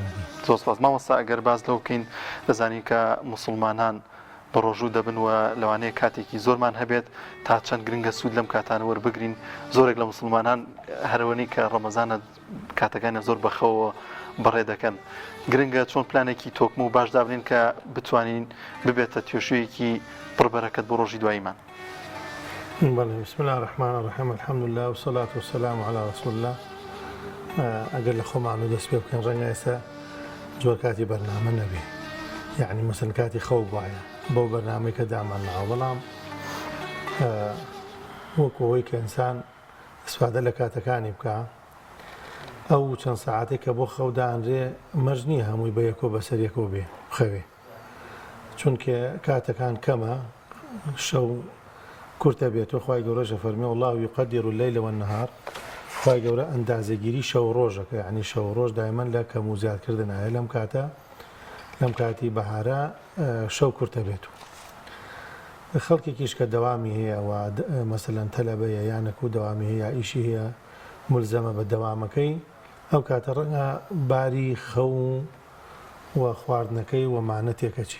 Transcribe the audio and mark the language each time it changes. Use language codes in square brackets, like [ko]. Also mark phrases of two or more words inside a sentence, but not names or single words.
[ckb] زۆر سپاس مامۆستا ئەگەر باز لەو بکەین دەزانین کە مسلمانان بە ڕۆژوو دەبن و لەوانەیە کاتێکی زۆرمان هەبێت تا چەند گرنگە سوود لەم کاتانە وەربگرین. زۆرێک لە مسلمانان هەرەوەنی کە ڕەمەزانە کاتەکانە زۆر بەخەوە بەڕێ دەکەن. گرنگە چۆن پلانێکی تۆکم و باش دابنین کە بتوانین ببێتە توێشویەکی پڕبەرەکەت بۆ ڕۆژی دواییمان. [ar] بسم الله الرحمن الرحيم الحمد لله والصلاة والسلام على رسول الله. [ckb] ئەگەر لە خۆمان و دەست پێ بکەن ڕەنگە ئێستا زۆر کاتی بەرنامە نەبێ، یعنی مەسەن کاتی خەو وایە بەو بەرنامەی کە دامان ناوە، بەڵام وەکەوەی کە ئینسان ئیسفادە لە کاتەکانی بکە ئەو چەند سەعاتێک کە بۆ خەودانرێ مەرج نییە هەمووی بە یەکۆ بەسەر یەکۆ بێ بخەوێ، چونکە کاتەکان کەمە شەو کورتە بێت و خوای گەورەش فەرمێ [ar] والله یقدر الليل والنهار. [ckb] خوای گەورە ئەندازەگیری شەو ڕۆژەکە، یعنی شەو ڕۆژ دایمەن لە کەم و زیادکردن هەیە. لەم کاتی بەهارە شەو کورتە بێت و خەڵکێکیش کە دەوامی هەیە و مەسەلەن تەلەبەیە یانەکو دەوامی هەیە ئیشی هەیە ملزەمە بە دەوامەکەی، ئەو کاتە ڕەنگە باری خەو و خواردنەکەی وەمانە تێکەچی.